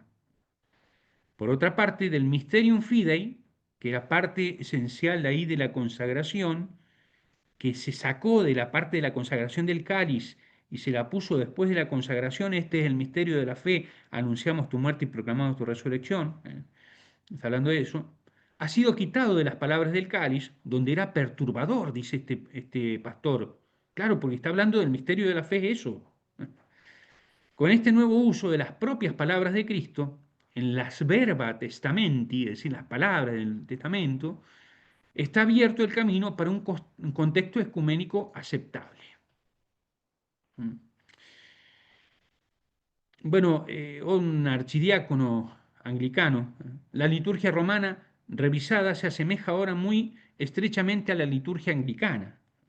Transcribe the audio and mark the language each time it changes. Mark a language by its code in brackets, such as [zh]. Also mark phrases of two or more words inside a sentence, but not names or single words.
[es] Por otra parte, del [la] Mysterium Fidei, [es] que era parte esencial de ahí de la consagración, que se sacó de la parte de la consagración del cáliz y se la puso después de la consagración, este es el misterio de la fe, anunciamos tu muerte y proclamamos tu resurrección, está hablando de eso, ha sido quitado de las palabras del cáliz, donde era perturbador, dice este pastor. Claro, porque está hablando del misterio de la fe, eso. Con este nuevo uso de las propias palabras de Cristo, en las [la] verba testamenti, [es] es decir, las palabras del testamento, está abierto el camino para un contexto ecuménico aceptable. Bueno, un archidiácono anglicano, la liturgia romana revisada se asemeja ahora muy estrechamente a la liturgia anglicana.